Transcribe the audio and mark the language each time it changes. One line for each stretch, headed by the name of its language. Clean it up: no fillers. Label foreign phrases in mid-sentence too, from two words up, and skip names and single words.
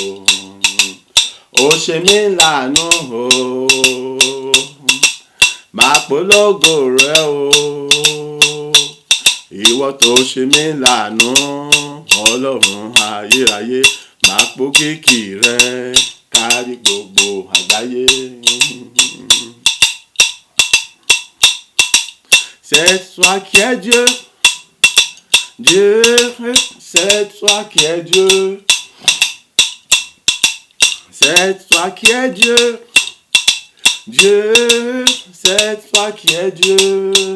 Yoruba: Ó ṣe mí láàánú o. Máa polongo rẹ̀ o. Ìwọ tó ṣe mí láàánú, Ọlọ́run ayérayé. Máa pòkìkí rẹ̀ kárí gbogbo àgbáyé.
French: C'est toi qui es Dieu. Dieu, c'est toi qui es Dieu. C'est toi qui es Dieu. Dieu, c'est toi qui es Dieu.